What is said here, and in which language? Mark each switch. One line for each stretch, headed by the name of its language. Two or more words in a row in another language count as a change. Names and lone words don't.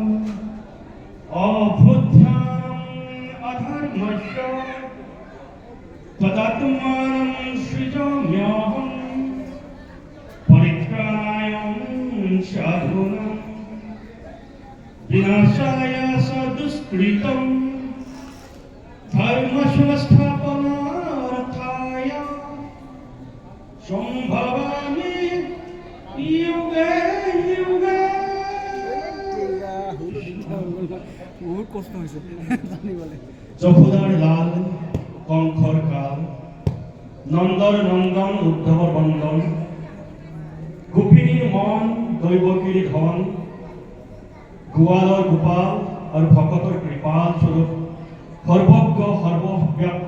Sanskrit: अभ्युत्थानम् अधर्मस्य तदात्मानं सृजाम्यहम् परित्राणाय साधूनां विनाशाय च दुष्कृतं धर्मसंस्थापनार्थाय सम्भवामि युगे युगे।
Assamese: বহুত কষ্ট হৈছে জানিবলৈ। যশোদাৰ লাল কংসৰ কাল, নন্দৰ নন্দন উদ্ধৱৰ বন্দন, গোপিনীৰ মন দৈৱকীৰ ধন, গোৱালৰ গোপাল আৰু ভকতৰ কৃপাল স্বৰূপ সৰ্বজ্ঞ সৰ্বব্যাপ্ত